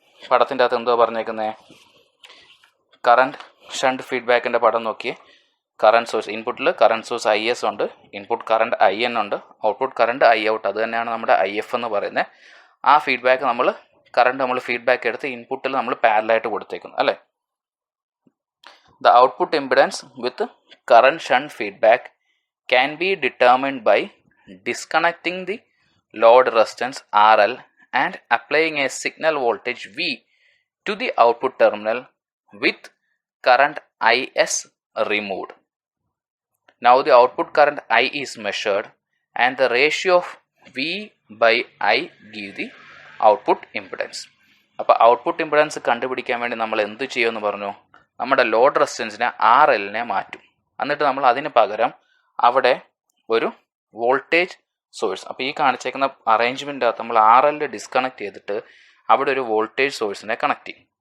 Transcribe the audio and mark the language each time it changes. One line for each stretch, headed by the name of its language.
Malayalam: പടത്തിൻ്റെ അകത്ത് എന്തോ പറഞ്ഞേക്കുന്നത്? കറണ്ട് ഷണ്ട് ഫീഡ്ബാക്കിൻ്റെ പടം നോക്കിയേ. കറണ്ട് സോഴ്സ്, ഇൻപുട്ടിൽ കറണ്ട് സോഴ്സ് ഐ എസ് ഉണ്ട്, ഇൻപുട്ട് കറണ്ട് ഐ എൻ ഉണ്ട്, ഔട്ട്പുട്ട് കറണ്ട് ഐ ഔട്ട്. അത് തന്നെയാണ് നമ്മുടെ ഐ എഫ് എന്ന് പറയുന്നത്. ആ ഫീഡ്ബാക്ക് നമ്മൾ ഫീഡ്ബാക്ക് എടുത്ത് ഇൻപുട്ടിൽ നമ്മൾ പാരലായിട്ട് കൊടുത്തേക്കുന്നു അല്ലേ.
English: The output impedance with current shunt feedback can be determined by disconnecting the load resistance RL and applying a signal voltage V to the output terminal with current IS removed. Now the output current I is measured and the ratio of V by I give the output impedance.
Malayalam: അപ്പോൾ output impedance കണ്ടുപിടിക്കാൻ വേണ്ടി നമ്മൾ എന്ത് ചെയ്യുമെന്ന് പറഞ്ഞു? നമ്മുടെ load റെസിസ്റ്റൻസിനെ RLനെ മാറ്റും. എന്നിട്ട് നമ്മൾ അതിന് പകരം അവിടെ ഒരു വോൾട്ടേജ് സോഴ്സ്, അപ്പോൾ ഈ കാണിച്ചേക്കുന്ന അറേഞ്ച്മെൻ്റ് അകത്ത് നമ്മൾ RL ഡിസ്കണക്ട് ചെയ്തിട്ട് അവിടെ ഒരു വോൾട്ടേജ് സോഴ്സിനെ കണക്ട് ചെയ്യും.